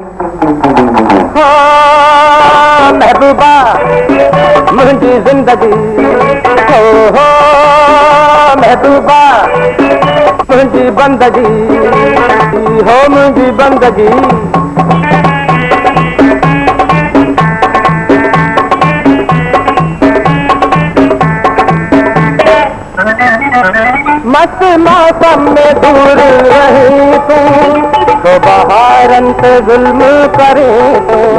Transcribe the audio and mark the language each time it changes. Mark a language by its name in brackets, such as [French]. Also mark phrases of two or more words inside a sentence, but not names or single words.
[Sindhi] हो महबूबा मुंहिंजी ज़िंदगी, हो महबूबा मुंहिंजी बंदगी, हो मुंहिंजी बंदगी। [Hindi] मस्त मौसम में दूर रही तू, तो बहारन से जुल्म करे तू।